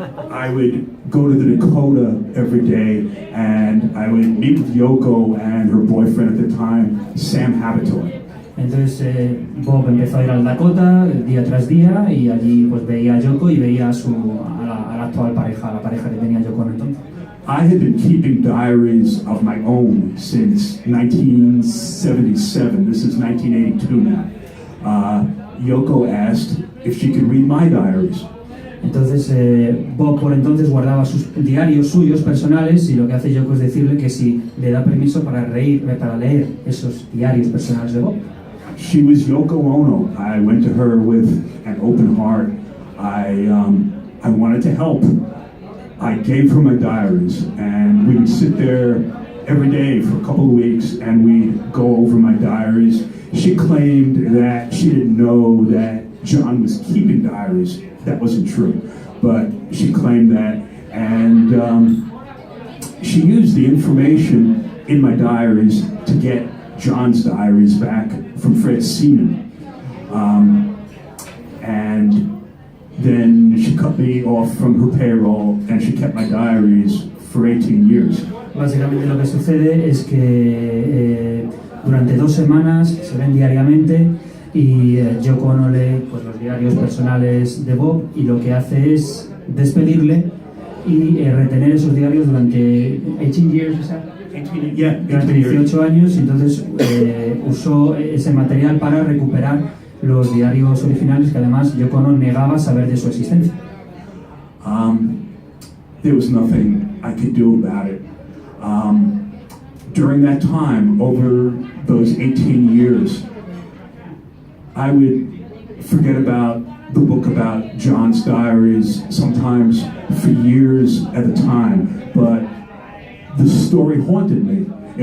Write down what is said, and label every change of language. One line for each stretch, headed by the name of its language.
English: I would go to the Dakota every day, and I would meet with Yoko and her boyfriend at the time, Sam Habitoy.
Spanish: Entonces Bob empezó a ir al Dakota día tras día y allí pues veía a Yoko y veía a la actual pareja, la pareja que tenía Yoko entonces.
English: I had been keeping diaries of my own since 1977. This is 1982 now. Yoko asked if she could read my diaries.
Spanish: Entonces Bob por entonces guardaba sus diarios suyos personales y lo que hace Yoko es decirle que si le da permiso para leer esos diarios personales de Bob.
English: She was Yoko Ono. I went to her with an open heart. I wanted to help. I gave her my diaries, and we would sit there every day for a couple of weeks, and we'd go over my diaries. She claimed that she didn't know that John was keeping diaries. That wasn't true, but she claimed that, and she used the information in my diaries to get John's diaries back from Fred Seaman, and then she cut me off from her payroll, and she kept my diaries for 18 years.
Spanish: Básicamente lo que sucede es que durante 2 semanas se ven diariamente y Yoko Ono lee pues, los diarios personales de Bob y lo que hace es despedirle y retener esos diarios durante
English: 18 years,
Spanish: durante 18 años, y entonces usó ese material para recuperar los diarios originales que además Yoko Ono negaba saber de su existencia.
English: There was nothing I could do about it. During that time, over those 18 years, I would forget about the book about John's diaries, sometimes for years at a time, but the story haunted me.